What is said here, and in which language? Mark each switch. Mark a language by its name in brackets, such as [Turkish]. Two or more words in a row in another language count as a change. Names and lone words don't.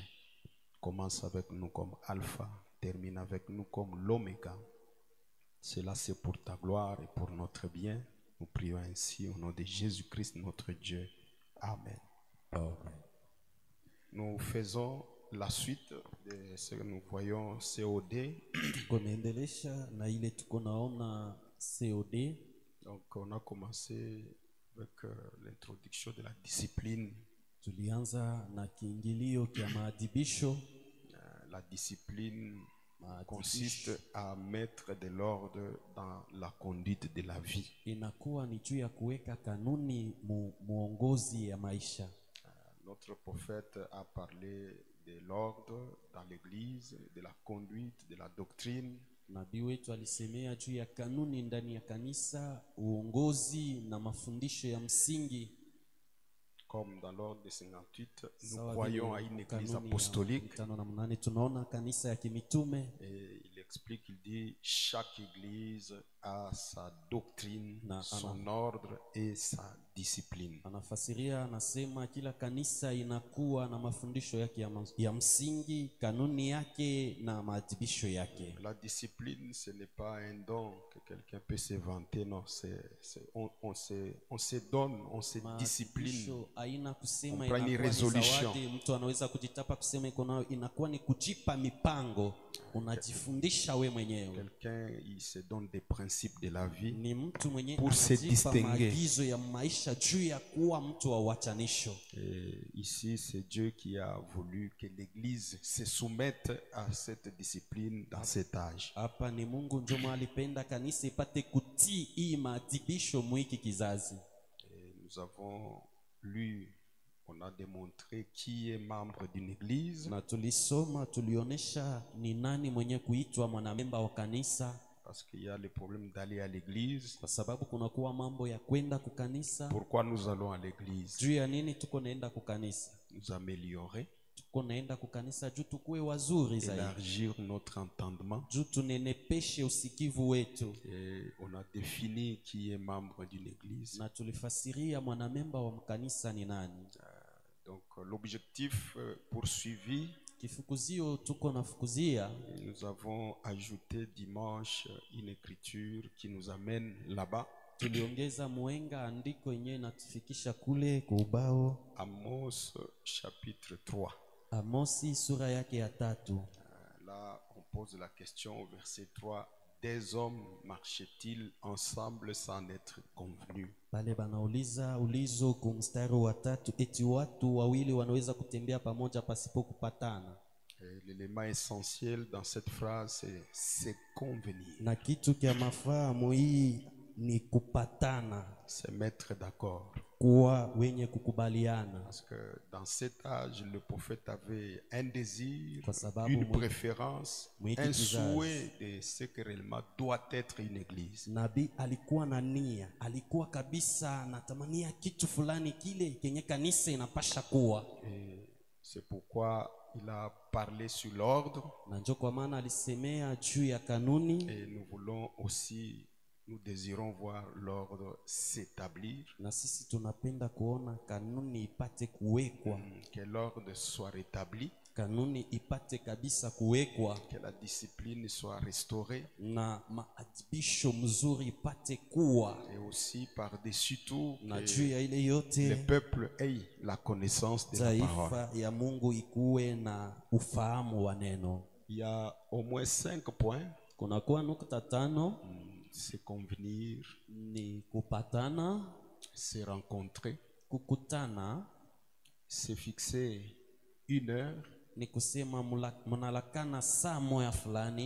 [French] Commence avec nous comme Alpha, termine avec nous comme l'Oméga. Cela c'est pour ta gloire et pour notre bien. Nous prions ainsi au nom de Jésus-Christ notre Dieu. Amen. Amen. Nous faisons la suite de ce que nous voyons COD. [Swahili] Tunaendelesha na ile tuko naona COD. [French] Donc on a commencé avec l'introduction de la discipline. [Swahili] Tulianza na kiingilio kia maadibisho. [French] La discipline consiste à mettre de l'ordre dans la conduite de la vie. [Swahili] Inakuwa ni juu ya kuweka kanuni muongozi ya maisha. [French] Notre prophète a parlé de l'ordre dans l'église, de la conduite, de la doctrine. [Swahili] Nabii wetu alisemea juu ya kanuni ndani ya kanisa, uongozi na mafundisho ya msingi. [French] Comme dans l'ordre de 58, nous croyons à une église apostolique. [Swahili] Tunaona kanisa ya kimitume. [French] Et il explique, il dit, chaque église a sa doctrine, son ordre et sa discipline. [Swahili] Anafasiria, anasema kila kanisa inakuwa na mafundisho yake ya msingi, kanuni yake na maadibisho yake. [French] La discipline, ce n'est pas un don que quelqu'un peut se vanter, non, on se donne, on se discipline. [Swahili] Haina kusema inakuwa ni zawadi, mtu anaweza kujitapa kusema inakuwa ni kujipa mipango, unajifundisha we mwenyewe. [French] Quelqu'un il se donne des principes de la vie [Swahili] ni mtu mwenye [French] pour se distinguer. [Swahili] Maagizo ya maisha juu ya kuwa mtu wa uachanisho. [French] Ici c'est Dieu qui a voulu que l'église se soumette à cette discipline dans cet âge. [Swahili] Hapa ni Mungu ndio alipenda kanisa ipate kutii hii maadibisho mwiki kizazi. [French] Nous avons lu, on a démontré qui est membre d'une église. [Swahili] Na tulisoma, tulionesha ni nani mwenye kuitwa mwanamemba wa kanisa. [French] Parce qu'il y a le problème d'aller à l'église. [Swahili] Kwa sababu kuna kuwa mambo ya kwenda kukanisa. [French] Pourquoi nous allons à l'église? [Swahili] Juu ya nini tuko naenda kukanisa? [French] Nous améliorer. [Swahili] Tuko naenda kukanisa juu tukue wazuri zaidi. [French] Élargir notre entendement. [Swahili] Juu tunenepeshe usikivu wetu. [French] Et on a défini qui est membre d'une église. [Swahili] Na tulifasiria mwanamemba wa kanisa ni nani. [French] Donc l'objectif poursuivi, [Swahili] kifukuzio tuko nafukuzia, [French] nous avons ajouté dimanche une écriture qui nous amène là-bas. [Swahili] Tuliongeza mwenga andiko yenyewe natufikisha kule kwa ubao. [French] Amos chapitre 3. [Swahili] Amosi sura yake ya 3. [French] Là on pose la question au verset 3. Des hommes marchaient-ils ensemble sans être convenus? [Swahili] Pale banauliza ulizo kwa mstari wa 3, eti watu wawili wanaweza kutembea pamoja pasipo kupatana? [French] L'élément essentiel dans cette phrase c'est convenir. [Swahili] Na kitu kia mafahamu hii ni kupatana, [French] c'est mettre d'accord, [Swahili] kuwa wenye kukubaliana. [French] Parce que dans cet âge le prophète avait un désir, une préférence, un souhait de ce que réellement doit être une église. [Swahili] Nabii alikuwa na nia, alikuwa kabisa anatamania kitu fulani kile kenye kanisa inapasha kuwa. [French] Et c'est pourquoi il a parlé sur l'ordre. [Swahili] Na ndio kwa maana alisemea juu ya kanuni. [French] Et nous voulons aussi, nous désirons voir l'ordre s'établir. [Swahili] Na sisi tunapenda kuona kanuni ipate kuwekwa. [French] Que l'ordre soit rétabli. [Swahili] Kanuni ipate kabisa kuwekwa. [French] Que la discipline soit restaurée. [Swahili] Na maadibisho mzuri ipate kuwa. [French] Et aussi par-dessus tout, [Swahili] na juu ya ile yote, [French] le peuple ait la connaissance de la parole. [Swahili] Taifa ya Mungu ikuwe na ufahamu wa neno. [French] Il y a au moins 5 points. [Swahili] Kuna kuwa nukta 5. [French] C'est convenir, [Swahili] ni kupatana, [French] se rencontrer, [Swahili] kukutana, [French] se fixer une heure, [Swahili] ni kusema mnalakana saa moja fulani.